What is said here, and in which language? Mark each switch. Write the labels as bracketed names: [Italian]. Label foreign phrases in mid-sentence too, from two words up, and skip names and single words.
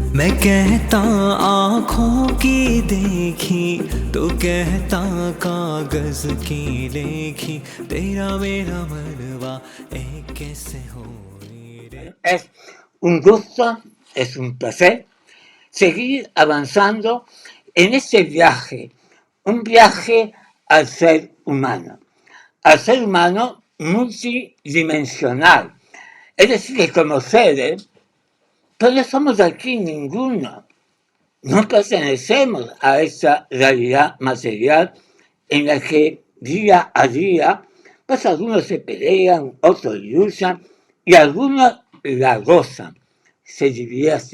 [Hindi] मैं कहता आँखों की देखी तो कहता कागज की लेखी तेरा मेरा मनवा एक कैसे हो रे। [Spanish] Es un gusto, es un placer seguir avanzando en este viaje, un viaje al ser humano multidimensional. Es decir, que como seres, pues no somos de aquí ninguno, no pertenecemos a esa realidad material en la que día a día, pues algunos se pelean, otros luchan y algunos la gozan, se divierten.